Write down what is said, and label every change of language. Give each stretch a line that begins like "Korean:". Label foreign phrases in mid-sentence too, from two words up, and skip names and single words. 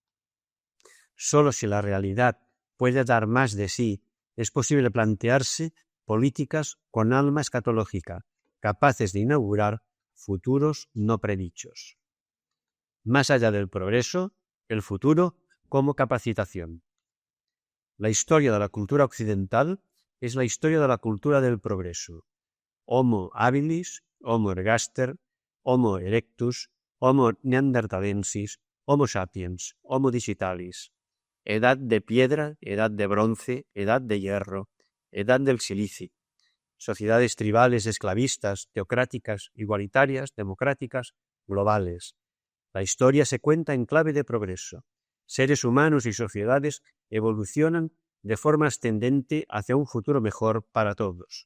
Spanish: Solo si la realidad puede dar más de sí, es posible plantearse políticas con alma escatológica, capaces de inaugurar futuros no predichos. Más allá del progreso, el futuro como capacitación. La historia de la cultura occidental es la historia de la cultura del progreso. Homo habilis, Homo ergaster, Homo erectus, Homo neanderthalensis, Homo sapiens, Homo digitalis. Edad de piedra, edad de bronce, edad de hierro, edad del silicio. Sociedades tribales, esclavistas, teocráticas, igualitarias, democráticas, globales. La historia se cuenta en clave de progreso. Seres humanos y sociedades evolucionan de forma ascendente hacia un futuro mejor para todos.